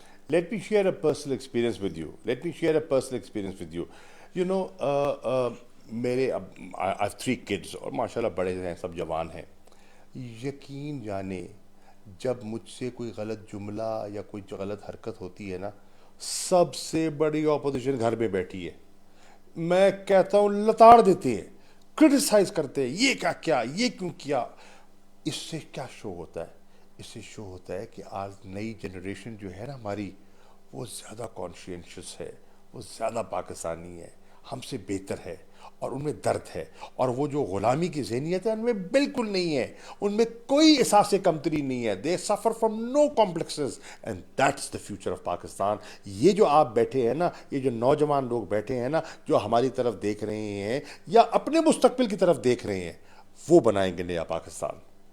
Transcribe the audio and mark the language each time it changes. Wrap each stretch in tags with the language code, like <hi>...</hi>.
<en>Let me share a personal experience with you. Let me share a personal experience with you. You know,</en> <ur>میرے اب</ur> <en>I have 3 kids</en> <ur>اور ماشاء اللہ بڑے ہیں، سب جوان ہیں. یقین جانے جب مجھ سے کوئی غلط جملہ یا کوئی غلط حرکت ہوتی ہے نا، سب سے بڑی اپوزیشن گھر میں بیٹھی ہے. میں کہتا ہوں لتاڑ دیتے ہیں، کرٹیسائز کرتے ہیں، یہ کیا کیا، یہ کیوں کیا. اس سے کیا شو ہوتا ہے؟ اس سے شو ہوتا ہے کہ آج نئی جنریشن جو ہے نا ہماری، وہ زیادہ کانشینشس ہے، وہ زیادہ پاکستانی ہے، ہم سے بہتر ہے، اور ان میں درد ہے، اور وہ جو غلامی کی ذہنیت ہے ان میں بالکل نہیں ہے، ان میں کوئی احساس کمتری نہیں ہے.</ur> <en>They suffer from no complexes and that's the future of Pakistan.</en> <ur>یہ جو آپ بیٹھے ہیں نا، یہ جو نوجوان لوگ بیٹھے ہیں نا، جو ہماری طرف دیکھ رہے ہیں یا اپنے مستقبل کی طرف دیکھ رہے ہیں، وہ بنائیں گے نیا پاکستان.</ur>